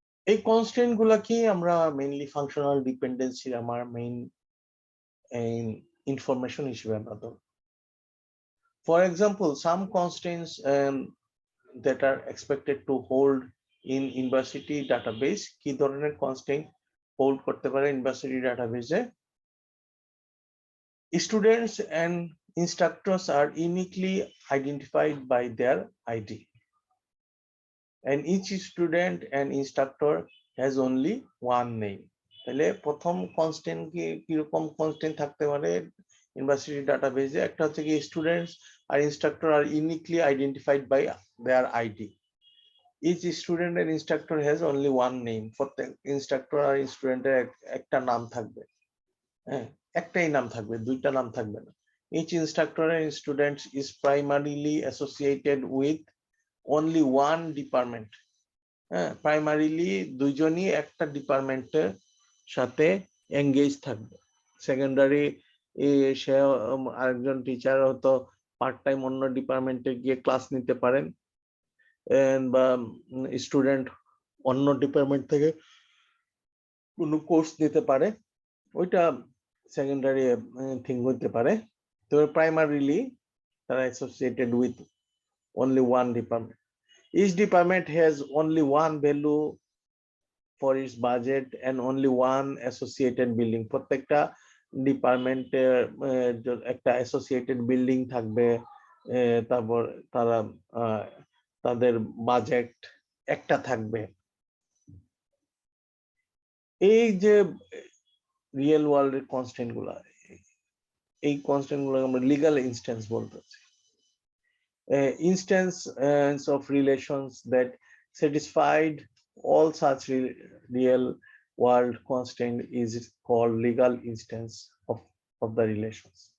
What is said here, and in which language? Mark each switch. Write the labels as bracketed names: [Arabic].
[Bangla] এই কনস্ট্রেন্ট গুলাকে আমরা মেইনলি ফাংশনাল ডিপেন্ডেন্সি আমার মেইন ইনফরমেশন হিসেবে আমরা ধরব। [English] For example, some constraints that are expected to hold in university database, [Bangla] কি ধরনের constraint hold করতে পারে ইউনিভার্সিটি ডাটাবেসে? [English] Students and instructors are uniquely identified by their ID, and each student and instructor has only one name. [Bangla] তাহলে প্রথম constant কিরকম constant থাকতে পারে ইউনিভার্সিটি ডাটাবেজে? একটা হচ্ছে কি [English] Students আর instructor are uniquely identified by their ID. Each student and instructor has only one name. [Bangla] প্রত্যেক instructor আর স্টুডেন্টের একটা নাম থাকবে, হ্যাঁ, একটাই নাম থাকবে, দুইটা নাম থাকবে না। [English] Each instructor and student is primarily associated with only one department. [Bangla] হ্যাঁ, প্রাইমারিলি দুইজনই একটা ডিপার্টমেন্টের সাথে এঙ্গেজ থাকবে। সেকেন্ডারি সে আরেকজন টিচার হয়তো পার্ট টাইম অন্য ডিপার্টমেন্টে গিয়ে ক্লাস নিতে পারেন, বা স্টুডেন্ট অন্য ডিপার্টমেন্ট থেকে কোনো কোর্স নিতে পারে, ওইটা সেকেন্ডারি থিং হইতে পারে। [English] তো প্রাইমারিলি তারা associated with only one department. Each department has only one value for its budget and only one associated building. [Bangla] প্রত্যেকটা ডিপার্টমেন্টের একটা অ্যাসোসিয়েটেড বিল্ডিং থাকবে, তারপর তারা তাদের বাজেট একটা থাকবে। এই যে রিয়েল ওয়ার্ল্ডের কনস্ট্যান্ট গুলা, এই কনস্ট্যান্ট গুলো আমরা লিগ্যাল ইনস্ট্যান্স বলতেছি। [English] Instance of relations that satisfied all such real world constant is called legal instance of the relations.